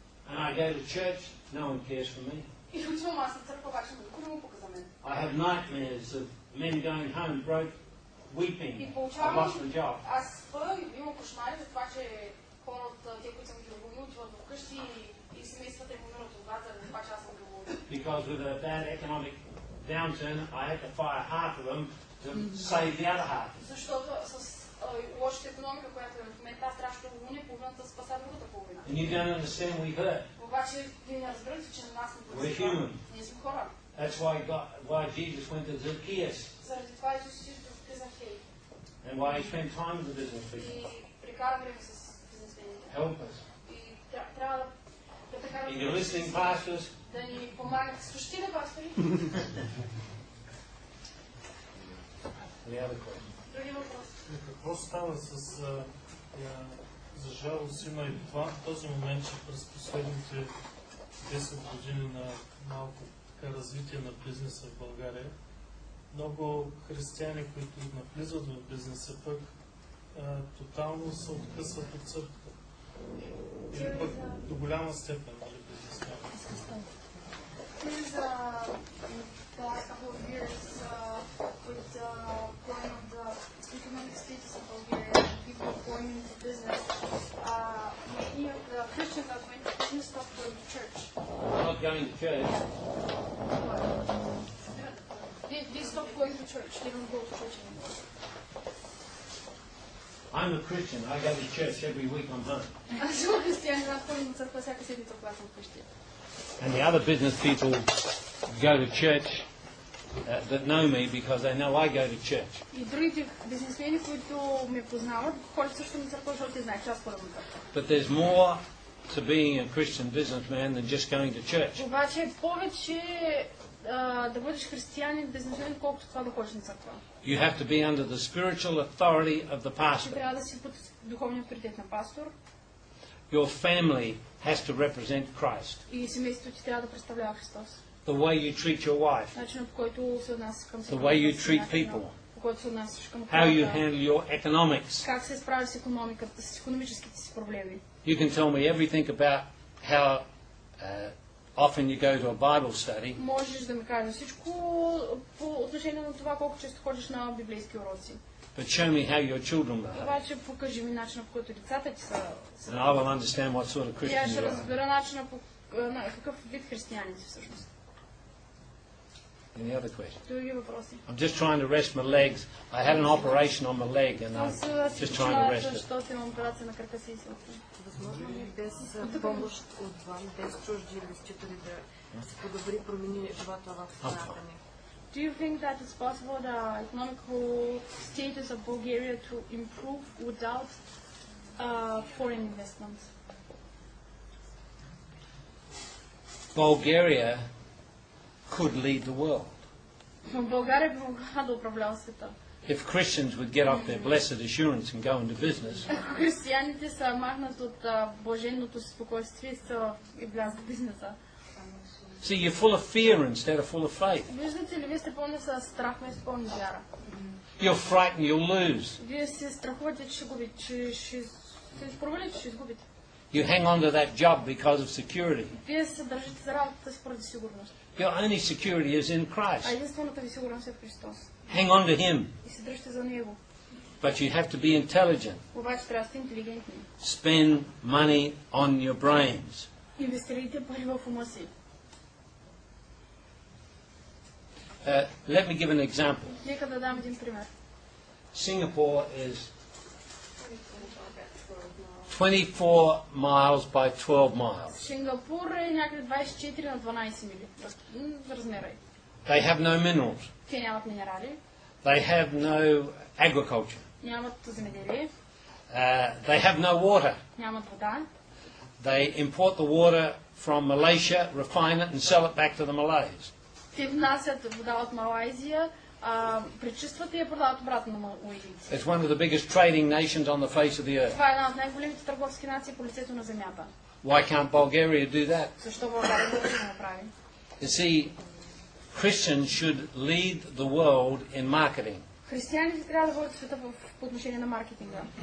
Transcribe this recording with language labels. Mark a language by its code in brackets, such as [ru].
[en] And I go to church, no one cares for me. [bg] И отивам аз на църква, обаче никой не му пука за мен. [en] I have nightmares of men going home broke, weeping. [bg] И [en] I've [bg] получавам, [en] lost my job. [bg] аз спа и имам кошмари за това, че хора от те, които съм ги уволнил, отиват вкъщи и семействата им умират от глад, заради това, че аз съм ги уволнил. [en] Because with a bad economic downturn, I had to fire half of them to save the other half. [bg] Защото с лошата икономика, която е в момента, аз трябваше да уволня половината, да спаса другата половина. [en] And you don't understand, we hurt. [bg] Обаче вие не разбирате, че на нас не [en] We're human. [bg] ние сме хора. [en] That's why Jesus went to Zacchaeus. [bg] Заради това Исус отиде в Захей. [en] And why he spent time with the business people. [bg] И прекара време с бизнесмените. [en] Help us. [bg] И трябва да така [en] And you're listening, pastors? [bg] да ни помагате. Слушате ли, пастори? [en] Any other questions? [bg] Други въпроси? Какво става с за жалост има и това, този момент, че през последните 10 години на малко така развитие на бизнеса в България, много християни, които навлизат в бизнеса, пък тотално се откъсват от църква. Или пък до голяма степен, нали, бизнесмени. [en] There's the last couple of years with the growing of the economic status of Bulgaria and people going into business, many of the Christians that went to business stopped going to church. Not going to church. They stopped going to church. They don't go to church anymore. I'm a Christian. I go to church every week I'm home. [bg] Аз съм християнин, аз ходим на църква всяка седмица, когато съм вкъщи. [en] And the other business people go to church that know me because they know I go to church. [bg] И другите бизнесмени, които ме познават, ходят също на църква, защото те знаят, че аз ходя на църква. [en] But there's more to being a Christian businessman than just going to church. [bg] Обаче повече да бъдеш християнин, бизнесмен, колкото това да ходиш на църква. [en] You have to be under the spiritual authority of the pastor. [bg] Трябва да си под духовния авторитет на пастор. [en] Your family has to represent Christ. [bg] И семейството ти трябва да представлява Христос. [en] The way you treat your wife. [bg] Начинът, по който се отнасяш към [en] The way you treat people. [bg] По който се отнасяш към [en] How you handle your economics. [bg] Как се справиш с икономиката, с икономическите си проблеми. [en] You can tell me everything about how often you go to a Bible study. [bg] Можеш да ми кажеш всичко по отношение на това, колко често ходиш на библейски уроци. [en] But show me how your children behave. [bg] Обаче покажи ми начина, по който децата ти са. [en] And I will understand what sort of [bg] И [en] Christian [bg] аз ще [en] you are. [bg] разбера начина, по какъв вид християни си всъщност. [en] Any other questions? [bg] Други въпроси? [en] I'm just trying to rest my legs. I had an operation on my leg and I'm just trying to rest it. [bg] Защото имам операция на крака си и се отвън. Възможно ли без помощ отвън, без чужди инвеститори да се подобри, промени живота в страната ни? [en] Do you think that it's possible the economical status of Bulgaria to improve without foreign investments? Bulgaria could lead the world. [bg] България би могла да управлява света. [en] If Christians would get off their blessed assurance and go into business, [bg] Ако християните са махнат от блаженното си спокойствие и влязат в бизнеса. [en] see, you're full of fear instead of full of faith. [bg] Виждате ли, вие сте пълни с страх, вместо пълни вяра. [en] You're frightened you'll lose. [bg] Вие се страхувате, че ще губите, че ще се провалите, че ще изгубите. [en] You hang on to that job because of security. [bg] Вие се държите за работата си поради сигурност. [en] Your only security is in [bg] А [en] Christ. [bg] единствената ви сигурност е в Христос. [en] Hang on to Him. [bg] И се дръжте за Него. [en] But you have to be intelligent. [bg] Обаче трябва да сте интелигентни. [en] Spend money on your brains. [bg] Инвестирайте пари в ума си. [en] Let me give an example. [bg] Нека да дам един пример. [en] Singapore is 24 miles by 12 miles. [bg] Сингапур е някъде 24 на 12 мили. Размера е. [en] They have no minerals. [bg] Те нямат минерали, [en] They have no agriculture. [bg] нямат земеделие, [en] They have no water. [bg] нямат вода. [en] They import the water from Malaysia, refine it and sell it back to the Malays. [bg] Те внасят вода от Малайзия, пречистват и я продават обратно на малайзийци. [en] It's one of the biggest trading nations on the face of the earth. [bg] Това е една от най-големите търговски нации по лицето на земята. [en] Why can't Bulgaria do that? [bg] Защо България не може да направи? [en] You see, Christians should lead the world in marketing. [bg] Християните трябва да водят света по отношение на маркетинга.